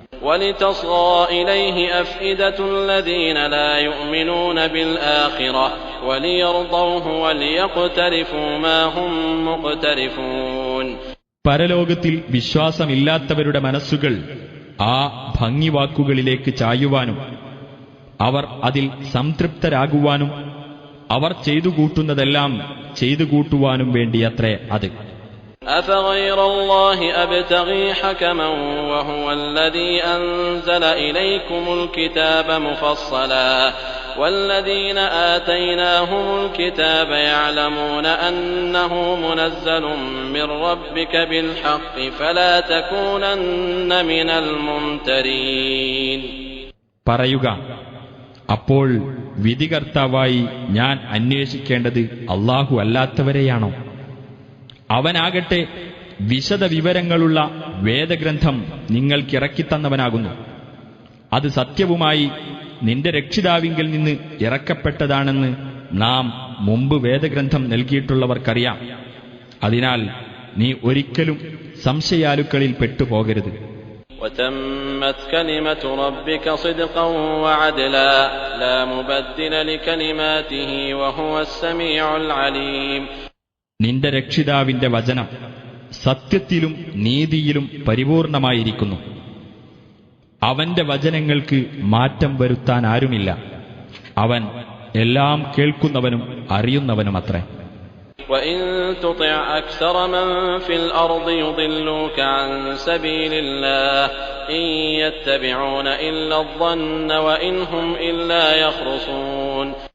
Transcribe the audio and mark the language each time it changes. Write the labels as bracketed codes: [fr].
[ar] وَلِتَصْغَى إِلَيْهِ أَفْئِدَةُ الَّذِينَ لَا يُؤْمِنُونَ بِالْآخِرَةِ وَلِيَرْضَوْهُ وَلِيَقْتَرِفُوا مَا هُمْ مُقْتَرِفُونَ. [ml] പരലോകത്തിൽ വിശ്വാസമില്ലാത്തവരുടെ മനസ്സുകൾ ആ ഭംഗിവാക്കുകളിലേക്ക് ചായുവാനും അവർ അതിൽ സംതൃപ്തരാകുവാനും അവർ ചെയ്തുകൂട്ടുന്നതെല്ലാം ചെയ്തുകൂട്ടുവാനും വേണ്ടിയത്രേ അത്. [ar] أفغير الله أبتغي حكما وهو الذي أنزل إليكم الكتاب مفصلا والذين آتيناهم الكتاب يعلمون أنه منزل من ربك بالحق فلا تكونن من الممترين. [ml] പറയുക, അപ്പോൾ വിധികർത്താവായി ഞാൻ അന്വേഷിക്കേണ്ടത് അല്ലാഹു അല്ലാത്തവരെയാണോ? അവനാകട്ടെ വിശദ വിവരങ്ങളുള്ള വേദഗ്രന്ഥം നിങ്ങൾക്കിറക്കിത്തന്നവനാകുന്നു. അത് സത്യവുമായി നിന്റെ രക്ഷിതാവിങ്കിൽ നിന്ന് ഇറക്കപ്പെട്ടതാണെന്ന് നാം മുമ്പ് വേദഗ്രന്ഥം നൽകിയിട്ടുള്ളവർക്കറിയാം. അതിനാൽ നീ ഒരിക്കലും സംശയാലുക്കളിൽ പെട്ടുപോകരുത്. [ar] وتمت كلمة ربك صدقا وعدلا لا مبدل لكلماته وهو السميع العليم. [ml] നിന്റെ രക്ഷിതാവിന്റെ വചനം സത്യത്തിലും നീതിയിലും പരിപൂർണമായിരിക്കുന്നു. അവന്റെ വചനങ്ങൾക്ക് മാറ്റം വരുത്താൻ ആരുമില്ല. അവൻ എല്ലാം കേൾക്കുന്നവനും അറിയുന്നവനുമത്രേ. [ar] وَإِن تُطِعْ أَكْثَرَ مَن فِي الْأَرْضِ يُضِلُّوكَ عَن سَبِيلِ اللَّهِ إِن يَتَّبِعُونَ إِلَّا الظَّنَّ وَإِنْ هُمْ إِلَّا يَخْرُصُونَ.